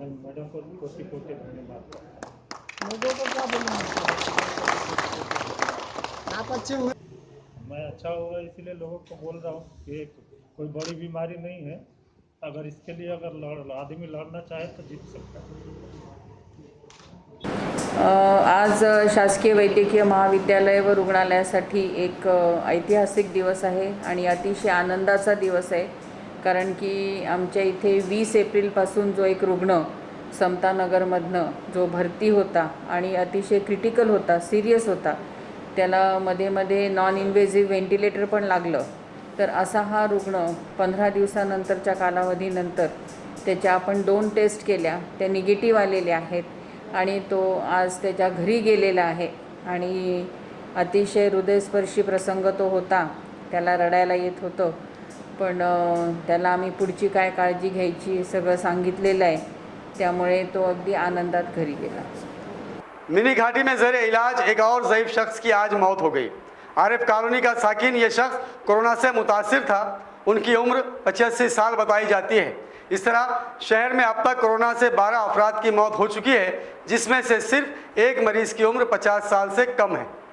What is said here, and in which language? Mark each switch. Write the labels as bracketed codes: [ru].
[hi] मैं मैडम को कोटि कोटि धन्यवाद करता हूँ। मैं अच्छा हुआ इसलिए लोगों को बोल रहा हूँ कि कोई बड़ी बीमारी नहीं है, अगर इसके लिए अगर आदमी लड़ना चाहे तो जीत सकता है। [mr] आज शासकीय वैद्यकीय महाविद्यालय व रुग्णालयासाठी एक ऐतिहासिक दिवस आहे आणि अतिशय आनंदाचा दिवस आहे, कारण की आमच्या इथे 20 एप्रिलपासून जो एक रुग्ण समतानगरमधनं जो भरती होता आणि अतिशय क्रिटिकल होता, सिरियस होता, त्याला मध्ये मध्ये नॉन इन्व्हेजिव्ह व्हेंटिलेटर पण लागलं, तर असा हा रुग्ण 15 दिवसानंतरच्या कालावधीनंतर त्याच्या आपण 2 टेस्ट केल्या, त्या निगेटिव्ह आलेल्या आहेत आणि तो आज त्याच्या घरी गेलेला आहे आणि अतिशय हृदयस्पर्शी प्रसंग तो होता. त्याला रडायला येत होतं, पण त्याला आम्ही पुढची काय काळजी घ्यायची सगळं सांगितलेलं आहे, त्यामुळे तो अगदी आनंदात घरी गेला. [hi] मिनी घाटी में ज़ेर इलाज एक और ज़ईफ शख्स की आज मौत हो गई। आरिफ कॉलोनी का साकिन ये शख्स कोरोना से मुतासिर था। उनकी उम्र 85 साल बताई जाती है। इस तरह शहर में अब तक कोरोना से 12 अफराद की मौत हो चुकी है, जिसमें से सिर्फ एक मरीज की उम्र 50 साल से कम है।